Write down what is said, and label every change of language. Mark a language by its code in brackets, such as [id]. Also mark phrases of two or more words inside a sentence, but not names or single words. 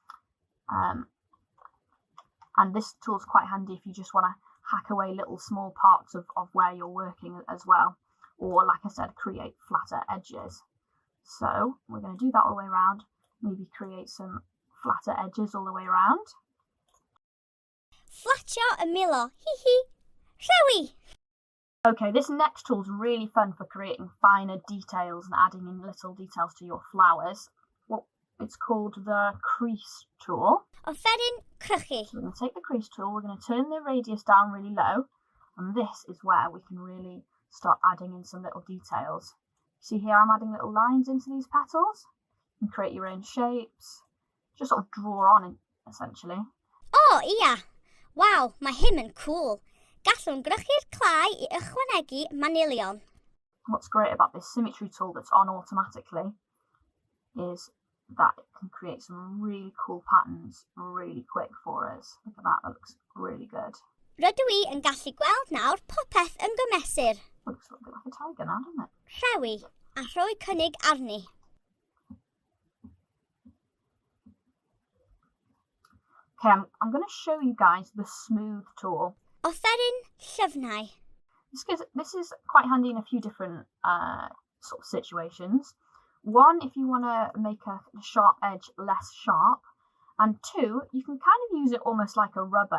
[en] And this tool is quite handy if you just want to hack away little small parts of where you're working as well, or like I said, create flatter edges. So we're going to do that all the way around, maybe create some flatter edges all the way around. [cy] Flatio y milo, hi. Rhewi. [en] Okay, this next tool is really fun for creating finer details and adding in little details to your flowers. Well, it's called the crease tool. [cy] Offeryn crychu. [en] So we're going to take the crease tool, we're going to turn the radius down really low, and this is where we can really start adding in some little details. See here, I'm adding little lines into these petals. You can create your own shapes, just sort of draw on, essentially. [cy] O ia. Waw, mae hyn yn cool. Gallwn grychu'r clai I ychwanegu manilion. [en] What's great about this symmetry tool that's on automatically is that it can create some really cool patterns really quick for us. Look at that, that looks really good. [cy] Rydw I yn gallu gweld nawr popeth yn gymesur. [en] Looks a bit like a tiger now, doesn't it? [cy] Rhewi a rhoi cynnig arni. [en] Okay, I'm going to show you guys the smooth tool. [cy] Offeryn llyfnau. [en] This is quite handy in a few different sort of situations. One, if you want to make a sharp edge less sharp, and two, you can kind of use it almost like a rubber.